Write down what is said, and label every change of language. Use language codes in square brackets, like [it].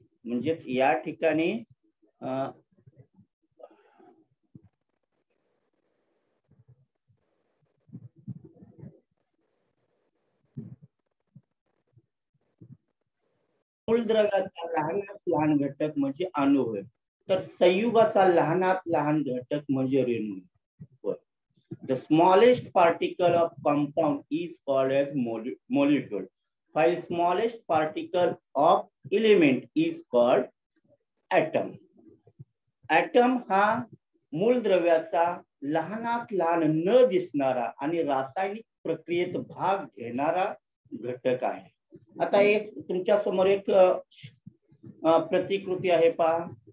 [mr] म्हणजे या ठिकाणी मूलद्रव्याचा लहानात लहान घटक म्हणजे अणू होय, तर संयुगाचा लहानात लहान घटक म्हणजे रेणू होय. [en] The smallest particle of compound is called as molecule, while smallest particle of element is called atom. [mr] Atom हा मूलद्रव्याचा लहानात लहान न दिसणारा आणि रासायनिक प्रक्रियेत भाग घेणारा घटक आहे. आता एक तुमच्या समोर एक प्रतिकृती आहे पहा.